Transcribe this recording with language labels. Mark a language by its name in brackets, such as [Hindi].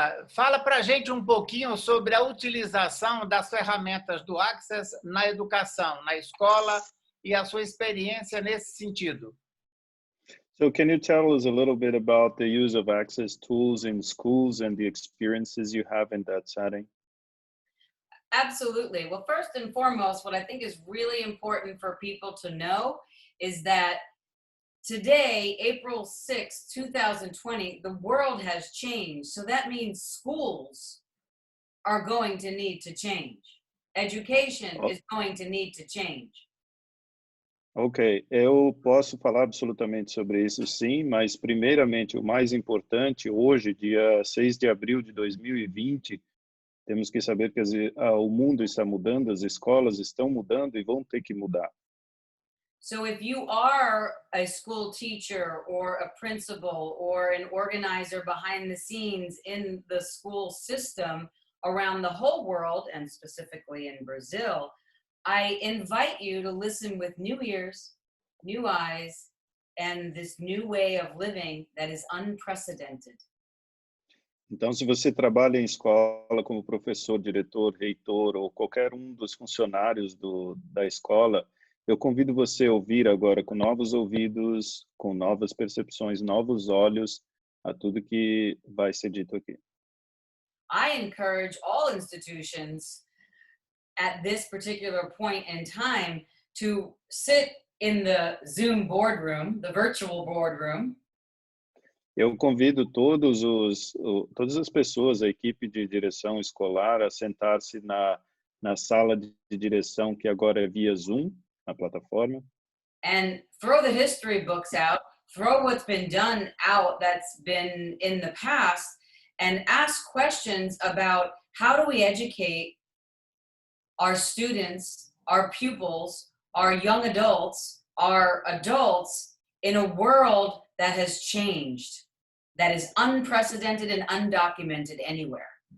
[Portuguese] Fala para a gente um pouquinho sobre a utilização das ferramentas do Access na educação, na escola, e a sua experiência nesse sentido. [English] So can you tell us a little bit about the use of access tools in schools and the experiences you have in that setting? Absolutely. Well, first and foremost, what I think is really important for people to know is that today, April 6, 2020, the world has changed. So that means schools are going to need to change. Education is going to need to change. [Portuguese] Ok, eu posso falar absolutamente sobre isso sim, mas primeiramente o mais importante, hoje, dia 6 de abril de 2020, temos que saber que o mundo está mudando, as escolas estão mudando e vão ter que mudar. [English] So if you are a school teacher or a principal or an organizer behind the scenes in the school system around the whole world, and specifically in Brazil, I invite you to listen with new ears, new eyes, and this new way of living that is unprecedented. [Portuguese] Então, se você trabalha em escola como professor, diretor, reitor ou qualquer um dos funcionários da escola, eu convido você a ouvir agora com novos ouvidos, com novas percepções, novos olhos a tudo que vai ser dito aqui. [English] I encourage all institutions at this particular point in time to sit in the Zoom boardroom, the virtual boardroom. [Portuguese] Eu convido todas as pessoas, a equipe de direção escolar, a sentar-se na sala de direção que agora é via Zoom, na plataforma. [English] And throw the history books out, throw what's been done out that's been in the past, and ask questions about how do we educate our students, our pupils, our young adults, our adults in a world that has changed, that is unprecedented and undocumented anywhere.